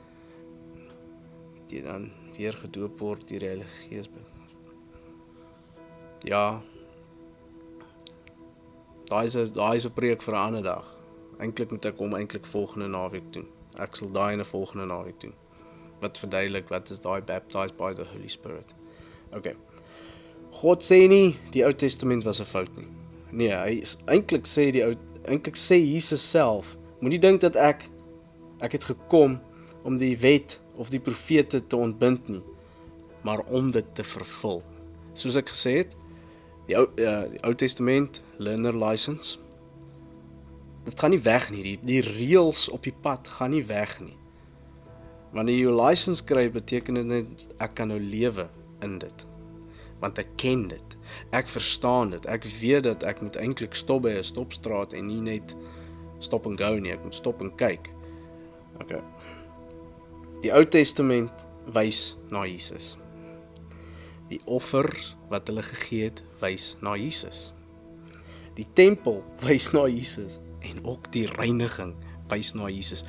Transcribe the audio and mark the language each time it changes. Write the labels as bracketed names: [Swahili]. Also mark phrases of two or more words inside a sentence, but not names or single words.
[Afrikaans] Jy dan weer gedoop word deur die Heilige Gees. Ja, daai is 'n preek vir 'n ander dag. Eintlik moet ek hom volgende naweek doen. Ek sal daai in 'n volgende naweek doen. Wat verduidelik wat is daai [English] baptized by the Holy Spirit. [Afrikaans] Okay. God sê nie die Ou Testament was 'n fout nie. Nee, eintlik sê Jesus self, moenie dink dat ek het gekom om die wet of die profete te ontbind nie, maar om dit te vervul. Soos ek gesê het, Die Ou Testament, [English] learner license, [Afrikaans] dit gaan nie weg nie, die reëls op die pad gaan nie weg nie. Wanneer jy jou license kry, beteken dit net, ek kan nou lewe in dit. Want ek ken dit, ek verstaan dit, ek weet dat ek moet eintlik stop by 'n stopstraat en nie net [English] stop and go [Afrikaans] nie, ek moet stop en kyk. Okay. Die Ou Testament wys na Jesus. Die offer wat hulle gegee het, wys na Jesus. Die tempel wys na Jesus en ook die reiniging wys na Jesus.